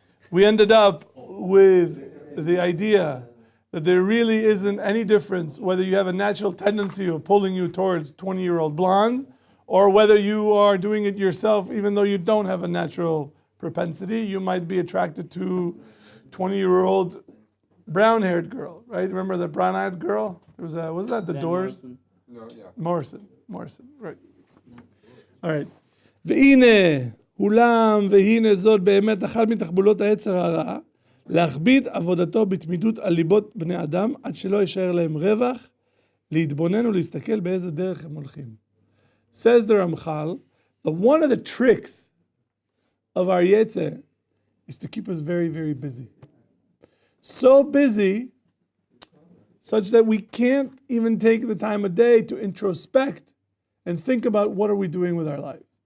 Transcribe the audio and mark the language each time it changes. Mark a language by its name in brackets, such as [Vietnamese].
[English] We ended up with the idea that there really isn't any difference whether you have a natural tendency of pulling you towards 20-year-old blondes or whether you are doing it yourself even though you don't have a natural propensity. You might be attracted to 20-year-old brown-haired girl, right? Remember the brown-eyed girl? There was that the Doors? No, yeah. Morrison, right. All right. [Hebrew] והנה, אולם והנה זאת באמת אחת מתחבולות היצר הרע, להכביד עבודתו בתמידות על ליבות בני אדם, עד שלא יישאר להם רווח, להתבונן ולהסתכל באיזה דרך הם הולכים. [English] Says the Ramchal, that one of the tricks of our yetzer is to keep us very, very busy. So busy, such that we can't even take the time of day to introspect and think about what are we doing with our lives.